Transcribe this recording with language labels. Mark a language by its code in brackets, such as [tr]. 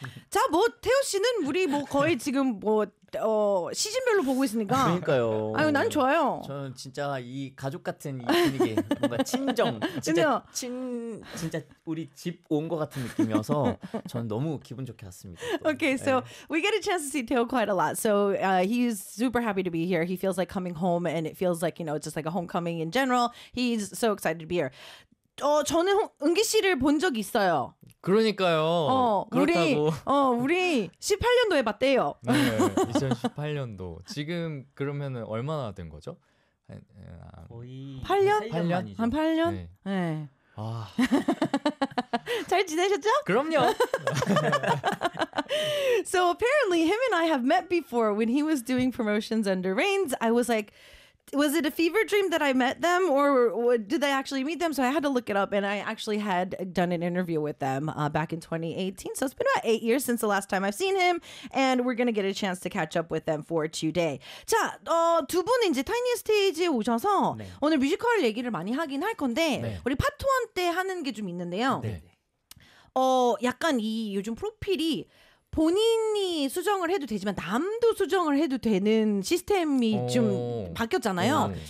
[ko] 자, 뭐 태호 씨는 우리 뭐 거의 지금 뭐 시즌별로 보고 있으니까. 그러니까요. 아유, 난 좋아요. 저는 진짜 이 가족 같은 이 분위기, 뭔가 친정, 진짜 진짜 우리 집 온 것 같은 느낌이어서 저는 너무 기분 좋게 왔습니다. [en] 또. Okay, so 네. We get a chance to see Teo quite a lot. So he's super happy to be here. He feels like coming home, and it feels like, you know, just like a homecoming in general. He's so excited to be here. [ko] 저는 은기 씨를 본 적 있어요. 그러니까요. 그렇다고. 우리 18년도에 봤대요. 네, 2018년도. 지금 그러면은 얼마나 된 거죠? 거의 8년? 8년? 한 8년? 네. 네. 아. 잘 지내셨죠? 그럼요. [en] So apparently him and I have met before when he was doing promotions under Reigns. I was like, was it a fever dream that I met them, or did I actually meet them? So I had to look it up, and I actually had done an interview with them back in 2018. So it's been about 8 years since the last time I've seen him, and we're going to get a chance to catch up with them for today. [ko] 자, 두 분은 이제 타이니 스테이지에 오셔서 네. 오늘 뮤지컬 얘기를 많이 하긴 할 건데 네. 우리 파트 1 때 하는 게 좀 있는데요. 네. 약간 이 요즘 프로필이 본인이 수정을 해도 되지만 남도 수정을 해도 되는 시스템이 좀 바뀌었잖아요.